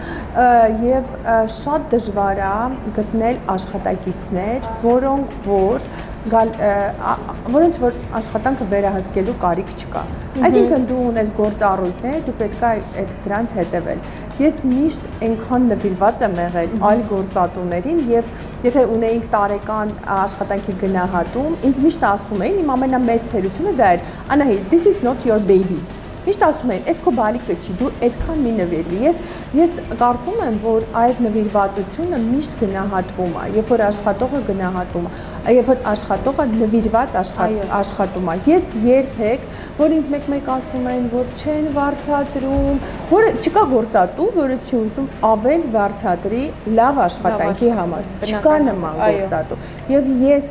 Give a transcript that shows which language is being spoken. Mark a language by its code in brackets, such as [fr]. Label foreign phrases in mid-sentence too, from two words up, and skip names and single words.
[hy] Եվ շատ դժվար է գտնել աշխատակիցներ, որոնց որ աշխատանքը վերահսկելու կարիք չկա։ Այսինքն դու ունես գործառույթներ, դու պետք է դրանց հետևել։ Ես միշտ այնքան նվիրված եմ եղել այլ գործատուներին եւ եթե ունեինք տարեկան աշխատանքի գնահատում, ինձ միշտ ասում էին, իմ ամենամեծ թերությունը դա էր, Անահիտ, [en] this is not your baby։ [hy] Միշտ ասում են, «Էս քո բալիկը չի, դու այդքան մի նվիրվի»։ Ես կարծում եմ, որ այդ նվիրվածությունը միշտ գնահատվում է, երբ որ աշխատողը գնահատում է, երբ որ աշխատողը նվիրված աշխատում է։ Ես երբեք, որ ինձ մեկ ասում են, որ չեն վարձատրում, որ չկա գործատու, որը չի ուզում ավել վարձատրի լավ աշխատանքի համար։ Չկա նման գործատու։ Եվ ես